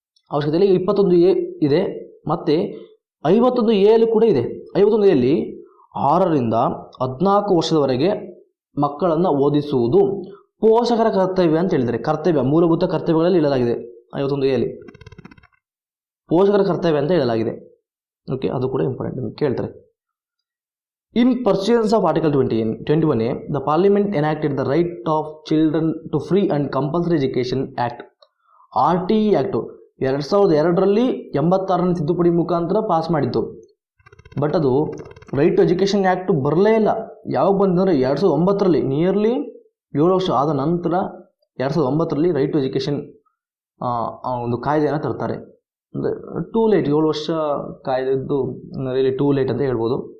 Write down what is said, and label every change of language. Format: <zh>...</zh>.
<kn>ಅವಶ್ಯಕತೆಯಲ್ಲಿ 21A ಇದೆ, ಮತ್ತು 51Aಯಲ್ಲೂ ಕೂಡ ಇದೆ. 51Aಯಲ್ಲಿ 6ರಿಂದ 14 ವರ್ಷದವರೆಗೆ ಮಕ್ಕಳನ್ನು ಓದಿಸುವುದು ಪೋಷಕರ ಕರ್ತವ್ಯ ಅಂತ ಹೇಳಿದ್ದಾರೆ. ಕರ್ತವ್ಯ, ಮೂಲಭೂತ ಕರ್ತವ್ಯಗಳಲ್ಲಿ ಹೇಳಲಾಗಿದೆ. 51Aಯಲ್ಲಿ ಪೋಷಕರ ಕರ್ತವ್ಯ ಅಂತ ಹೇಳಲಾಗಿದೆ. ಓಕೆ, ಅದು ಕೂಡ ಇಂಪಾರ್ಟೆಂಟ್, ನಿಮಗೆ ಕೇಳ್ತಾರೆ.</kn> <en>In pursuance of Article 21A, the Parliament enacted the Right of Children to Free and Compulsory Education Act, RTE Act.</en> <kn>2002ರಲ್ಲಿ 86ನೇ ತಿದ್ದುಪಡಿ ಮುಖಾಂತರ ಪಾಸ್ ಮಾಡಿತ್ತು. ಬಟ್ ಅದು ರೈಟ್ ಟು ಎಜುಕೇಷನ್ ಆ್ಯಕ್ಟ್ ಬರಲೇ ಇಲ್ಲ. ಯಾವಾಗ ಬಂದರೆ 2009ರಲ್ಲಿ, ನಿಯರ್ಲಿ 7 ವರ್ಷ ಆದ ನಂತರ 2009ರಲ್ಲಿ ರೈಟ್ ಟು ಎಜುಕೇಷನ್ ಒಂದು ಕಾಯ್ದೆಯನ್ನು ತರ್ತಾರೆ. ಅಂದರೆ ಟೂ ಲೇಟ್, 7 ವರ್ಷ ಕಾಯ್ದೆದ್ದು ರಿಯಲಿ ಟೂ ಲೇಟ್ ಅಂತ ಹೇಳ್ಬೋದು.</kn>